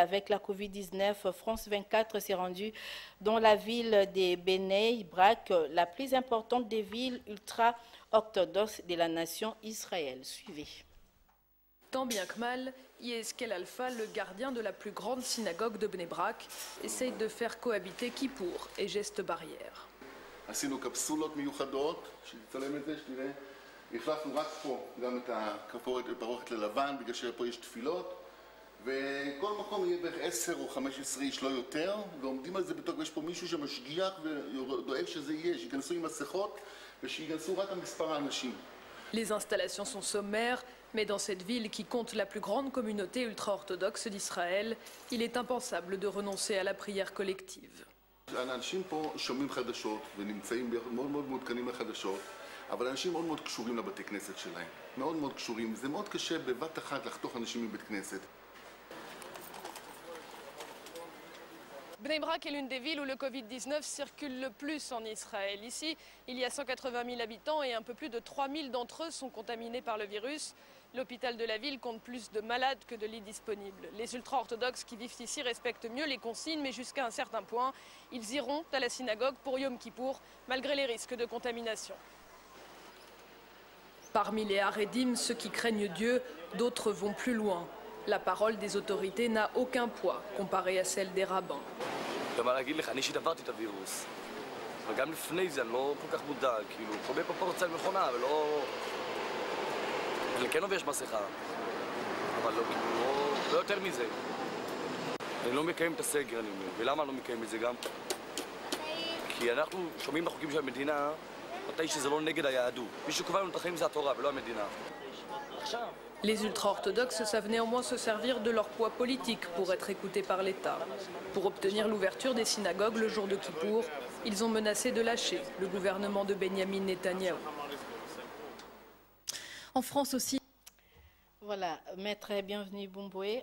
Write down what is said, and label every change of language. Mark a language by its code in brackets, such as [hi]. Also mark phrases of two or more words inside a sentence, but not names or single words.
[fr] Avec la Covid-19, France 24 s'est rendue dans la ville de Bnei Brak, la plus importante des villes ultra-orthodoxes de la nation Israël. Suivez. Tant bien que mal, Yeskel Alpha, le gardien de la plus grande synagogue de Bnei Brak, essaye de faire cohabiter Kippour et gestes barrières. [he] החלפנו רק פה גם את הפרוכת ללבן, בגלל שפה יש תפילות, וכל מקום יהיה בערך 10 או 15 איש, לא יותר, ועומדים על זה בתוק, ויש פה מישהו שמשגיח ודואג שזה יהיה, שיכנסו עם מסכות ושיכנסו רק המספר האנשים. [fr] Les installations sont sommaires, mais dans cette ville qui compte la plus grande communauté ultra-orthodoxe d'Israël, il est impensable de renoncer à la prière collective. [he] האנשים פה שומעים חדשות ונמצאים מאוד מאוד מעודכנים לחדשות, אבל אנשים מאוד מאוד קשורים לבתי כנסת שלהם, מאוד מאוד קשורים, זה מאוד קשה בבת אחת לחתוך אנשים מבית כנסת. [fr] Bnei Brak est l'une des villes où le Covid-19 circule le plus en Israël. Ici, il y a 180 000 habitants et un peu plus de 3 000 d'entre eux sont contaminés par le virus. L'hôpital de la ville compte plus de malades que de lits disponibles. Les ultra-orthodoxes qui vivent ici respectent mieux les consignes, mais jusqu'à un certain point, ils iront à la synagogue pour Yom Kippour, malgré les risques de contamination. Parmi les Haredim, ceux qui craignent Dieu, d'autres vont plus loin. La parole des autorités n'a aucun poids comparée à celle des rabbins. [he] אני לא מקיים את הסגר, אני אומר. ולמה אני לא מקיים את זה גם? כי אנחנו שומעים בחוקים של המדינה, מתי שזה לא נגד היהדות. מי שקובע לנו את החיים זה התורה ולא המדינה. עכשיו. [fr] Les ultra-orthodoxes savent néanmoins se servir de leur poids politique pour être écoutés par l'État. Pour obtenir l'ouverture des synagogues le jour de Kippour, ils ont menacé de lâcher le gouvernement de Benyamin Netanyahou. En France aussi. Voilà, maître, bienvenue Bomboué.